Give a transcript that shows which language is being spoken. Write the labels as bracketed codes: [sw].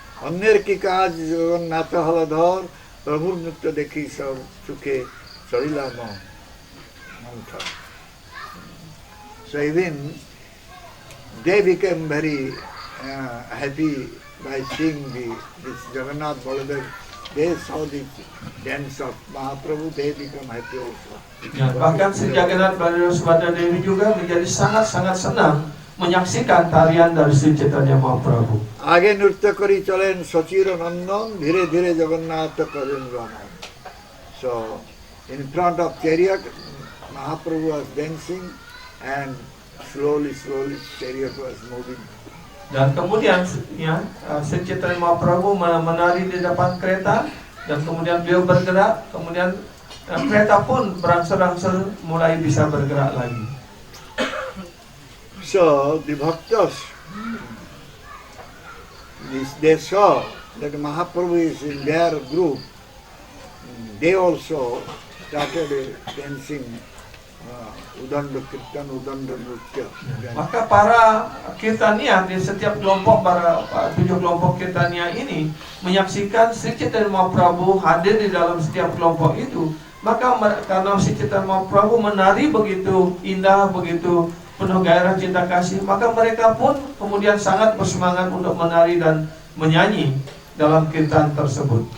[bn] অন্যের কি কাজ জগন্নাথ হলধর প্রভুর নৃত্য দেখি সব সুখে চলিলা মন্থর. [en] So even they became very happy by seeing this Jagannath Baladev. They saw the dance of Mahaprabhu, they become happy also. [id] Ya, bahkan Sri Jagannath Baladewa Subhadra Dewi juga menjadi sangat-sangat senang menyaksikan tarian dari Sri Chaitanya Mahaprabhu. [bn] আগে নৃত্য করি চলেন সচির নন্দন ধীরে ধীরে জগন্নাথ করেন Raman. [en] So in front of chariot Mahaprabhu was dancing and slowly chariot was moving. [id] Dan kemudian ya, Sri Chaitanya Mahaprabhu menari di depan kereta dan kemudian beliau bergerak, kemudian kereta pun berangsur-angsur mulai bisa bergerak lagi. [en] So the bhaktas, they saw that Mahaprabhu is in their group. They also started dancing Udanda Kirtan, Udanda Nritya. [id] Maka para kirtania di setiap kelompok, para 7 kelompok kirtania ini menyaksikan Sri Chaitanya Mahaprabhu hadir di dalam setiap kelompok itu. Maka karena Sri Chaitanya Mahaprabhu menari begitu indah, begitu penuh gairah cinta kasih, maka mereka pun kemudian sangat bersemangat untuk menari dan menyanyi dalam kirtan tersebut.